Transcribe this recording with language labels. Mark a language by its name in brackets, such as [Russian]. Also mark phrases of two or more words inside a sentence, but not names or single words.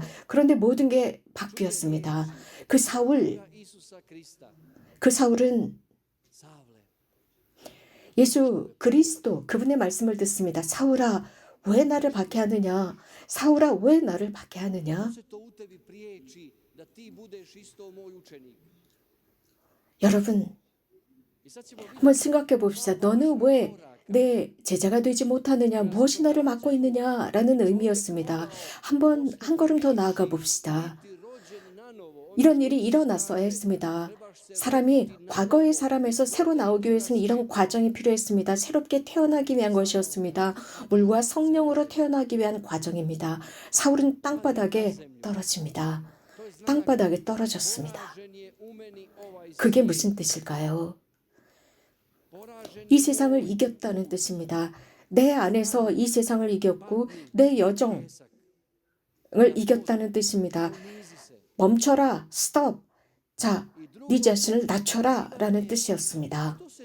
[Korean] 그런데 모든 게 바뀌었습니다. 그 사울은 Savle, 예수 그리스도 그분의 말씀을 듣습니다. 사울아, 왜 나를 박해하느냐? 사울아, 왜 나를 박해하느냐? [Croatian] se to u tebi priječi da ti budeš isto moj učenik. [Korean] 여러분, [Croatian] I sad ćemo vidjeti [Korean] 한번 생각해 봅시다. 너는 왜 내 제자가 되지 못하느냐? 무엇이 너를 막고 있느냐? 라는 의미였습니다. 한번 한 걸음 더 나아가 봅시다. [Croatian] rođen na novo. [Korean] 이런 일이 일어났어야 했습니다. 사람이 과거의 사람에서 새로 나오기 위해서는 이런 과정이 필요했습니다. 새롭게 태어나기 위한 것이었습니다. 물과 성령으로 태어나기 위한 과정입니다. 사울은 땅바닥에 떨어집니다. 땅바닥에 떨어졌습니다. [Croatian] Poražen je [Korean] 그게 무슨 뜻일까요? 이 세상을 이겼다는 뜻입니다. 내 안에서 이 세상을 이겼고 내 여정을 이겼다는 뜻입니다. 멈춰라, 스톱. 자, 네 자신을 낮춰라 라는 뜻이었습니다.